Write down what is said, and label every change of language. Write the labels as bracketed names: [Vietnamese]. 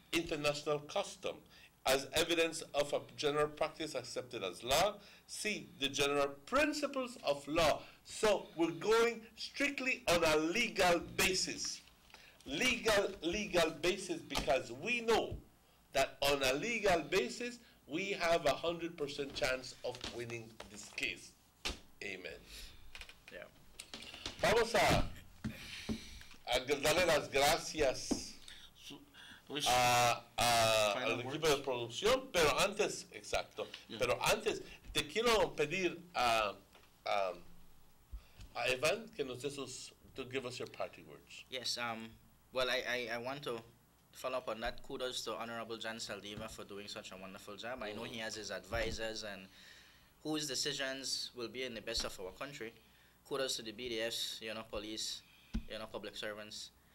[English] international custom. As evidence of a general practice accepted as law, C, the general principles of law. So we're going strictly on a legal basis. Legal basis, because we know that on a legal basis, we have 100% chance of winning this case. Amen. Yeah. [Spanish] Vamos a darle las gracias al equipo de producción, pero antes, exacto, pero antes te quiero pedir a Evan que nos dé [English] to give us your parting words. Yes, well, I want to follow up on that. Kudos to Honorable Jan Saldiva for doing such a wonderful job. I know he has his advisors and whose decisions will be in the best of our country. Kudos to the BDFs, police, public servants.